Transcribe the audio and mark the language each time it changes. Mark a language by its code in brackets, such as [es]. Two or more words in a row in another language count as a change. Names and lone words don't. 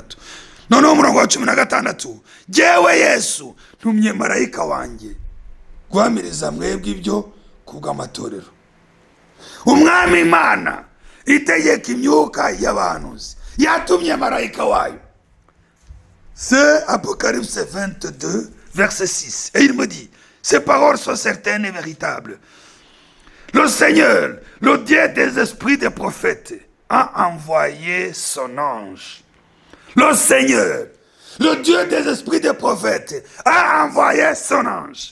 [rn] Noneho umurongo wa 16, jewe Yesu ntumye marayika wanjye guhamiriza mwebwe ibyo kubw'amatorero. Umwami Imana itegeka imyuka y'abahanuzi yatumye marayika wayo. [fr] C'est Apocalypse 22 verset 6. Et il me dit, ces paroles sont certaines et véritables. Le Seigneur, le Dieu des esprits des prophètes, a envoyé son ange. Le Seigneur, le Dieu des esprits des prophètes, a envoyé son ange.